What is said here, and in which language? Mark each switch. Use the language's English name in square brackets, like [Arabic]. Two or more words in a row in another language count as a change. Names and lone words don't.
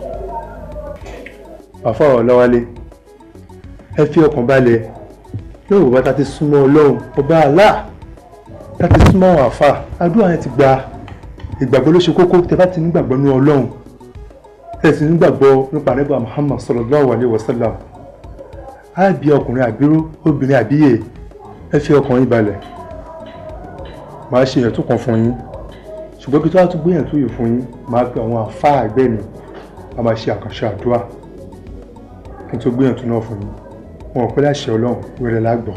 [Yoruba] Àfa Ọláwálé, ẹ fi ọkàn balẹ̀ lóòrùn bá ta ti súnmọ́ Ọlọ́run ọba Allah ta ti súnmọ́ àwọn àfa àdúrà yẹn ti gba ìgbàgbọ́ ló ṣe kókó tẹ bá ti nígbàgbọ́ ní Ọlọ́run tẹ sì nígbàgbọ́ nípa nígbà Muhammad [Arabic] صلى الله عليه وسلم [Yoruba] á bí ọkùnrin àbíró obìnrin àbíyè ẹ fi ọkàn yín balẹ̀ màá ṣe èèyàn tó kàn fún yín ṣùgbọ́n kí tó wá tún gbéyàn tó yè fún yín màá pe àwọn àfa àgbẹ̀ mi a máa ṣe àkànṣe àdúrà kí n tó gbéyàn tó náà fún yín wọn ò pẹ́ láṣẹ Ọlọ́run wẹ̀rẹ̀ lágbọ̀n.